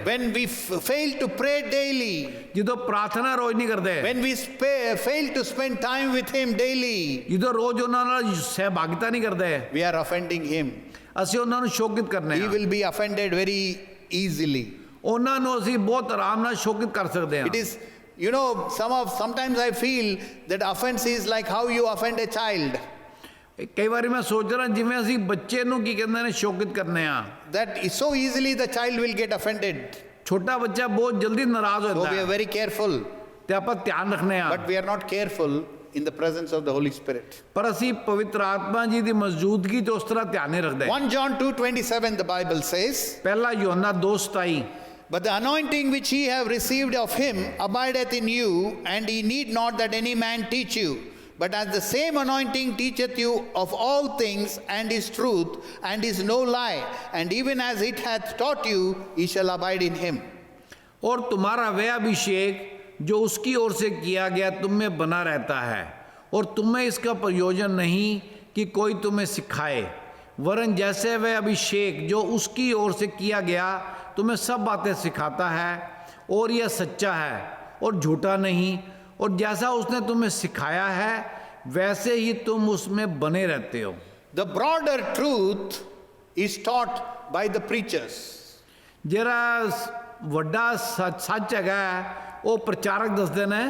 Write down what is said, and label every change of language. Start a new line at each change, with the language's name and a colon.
English: when we fail to pray daily,
Punjabi: ਜਦੋਂ ਪ੍ਰਾਰਥਨਾ ਰੋਜ਼ ਨਹੀਂ ਕਰਦੇ,
English: when we fail to spend time with Him daily,
Punjabi: ਜਦੋਂ ਰੋਜ਼ ਉਹਨਾਂ ਨਾਲ ਸਹਿਭਾਗਿਤਾ ਨਹੀਂ ਕਰਦੇ,
English: we are offending Him.
Punjabi: ਅਸੀਂ ਉਹਨਾਂ ਨੂੰ ਸ਼ੋਕਿਤ ਕਰਨੇ
English: He
Punjabi: ਆ।
English: will be offended very easily.
Punjabi: ਉਹਨਾਂ ਨੂੰ ਅਸੀਂ ਬਹੁਤ ਆਰਾਮ ਨਾਲ ਸ਼ੋਕਿਤ ਕਰ ਸਕਦੇ
English: It
Punjabi: ਹਾਂ।
English: is, you know, sometimes I feel that offense is like how you offend a child.
Punjabi: ਕਈ ਵਾਰੀ ਮੈਂ ਸੋਚ ਰਿਹਾ ਜਿਵੇਂ ਅਸੀਂ ਬੱਚੇ ਨੂੰ ਕੀ ਕਹਿੰਦੇ ਨੇ ਸ਼ੋਕਿਤ ਕਰਨੇ ਆ।
English: That is so easily the child will get offended.
Punjabi: ਛੋਟਾ ਬੱਚਾ ਬਹੁਤ ਜਲਦੀ ਨਾਰਾਜ਼ ਹੋ
English: So we
Punjabi: ਜਾਂਦਾ
English: are
Punjabi: ਹੈ,
English: very careful.
Punjabi: ਤੇ ਆਪਾਂ ਧਿਆਨ ਰੱਖਨੇ ਆ
English: but we are not careful in the presence of the Holy Spirit.
Punjabi: ਪਰ ਅਸੀਂ ਪਵਿੱਤਰ ਆਤਮਾ ਜੀ ਦੀ ਮੌਜੂਦਗੀ ਤੇ ਉਸ ਤਰ੍ਹਾਂ ਧਿਆਨ ਨਹੀਂ ਰੱਖਦੇ
English: 1 John 2:27 the Bible says,
Punjabi: ਪਹਿਲਾ ਯੋਹੰਨਾ 2:27
English: but the anointing which ye have received of him abideth in you, and ye need not that any man teach you. But as the same anointing teacheth you of all things, and is truth, and is no lie, and even as it hath taught you, ye shall abide in him.
Hindi: और तुम्हारा वह अभिषेक जो उसकी ओर से किया गया तुम में बना रहता है, और तुम्हें इसका प्रयोजन नहीं कि कोई तुम्हें सिखाए, वरन जैसे वह अभिषेक जो उसकी ओर से किया गया तुम्हें सब बातें सिखाता है, और यह सच्चा है और झूठा नहीं, और जैसा उसने तुम्हें सिखाया है वैसे ही तुम उसमें बने रहते हो।
English: The broader truth is taught by the preachers.
Punjabi: जरा ਵੱਡਾ ਸੱਚ ਹੈਗਾ ਉਹ ਪ੍ਰਚਾਰਕ ਦੱਸਦੇ ਨੇ